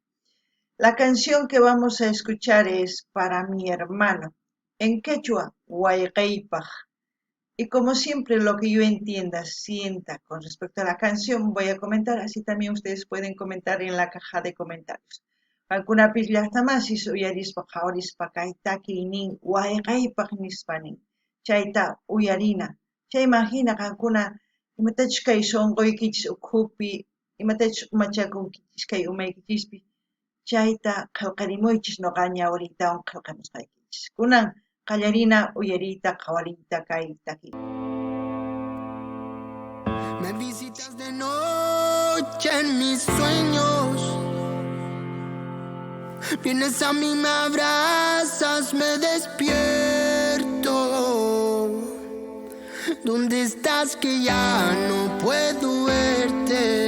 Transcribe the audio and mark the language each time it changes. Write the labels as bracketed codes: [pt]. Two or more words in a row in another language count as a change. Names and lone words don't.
[es] La canción que vamos a escuchar es Para mi hermano, en quechua, Wayqaypaq. Y como siempre, lo que yo entienda, sienta con respecto a la canción, voy a comentar, así también ustedes pueden comentar en la caja de comentarios. [qu] Qankunapis llaqtamasis uyarispa qhawarispa kay takiynin wayqaypaq nispanin. Chayta uyarina. Chayman hina qankuna imatachus kay sunquykichis ukhupi, imatachus umachakunkichis kay umaykichispi, chayta qillqarimuychis noqa ñawriytawan qillqamusqaykichis. Kunan qallarina uyarita qhawariyta kay takiy. [es] Me visitas de noche en mis sueños. Vienes a mí, me abrazas, me despierto. ¿Dónde estás que ya no puedo verte?